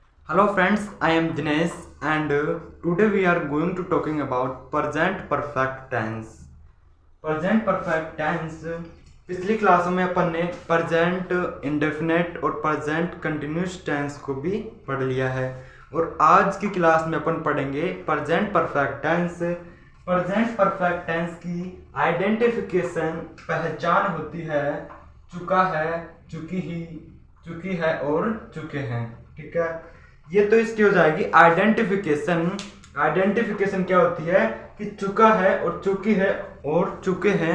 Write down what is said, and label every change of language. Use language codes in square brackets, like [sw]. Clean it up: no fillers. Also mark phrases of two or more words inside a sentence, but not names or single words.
[en] Hello friends, I am Dinesh and today we are going to talking about present perfect tense. Present perfect tense [hi] पिछली क्लासों में अपन ने [en] present indefinite [hi] और [en] present continuous tense [hi] को भी पढ़ लिया है और आज की क्लास में अपन पढ़ेंगे [en] present perfect tense. present perfect tense [hi] की आइडेंटिफिकेशन पहचान होती है चुका है, चुकी है और चुके हैं. ठीक है, ये तो इसकी हो जाएगी आइडेंटिफिकेशन. आइडेंटिफिकेशन क्या होती है कि चुका है और चुकी है और चुके हैं.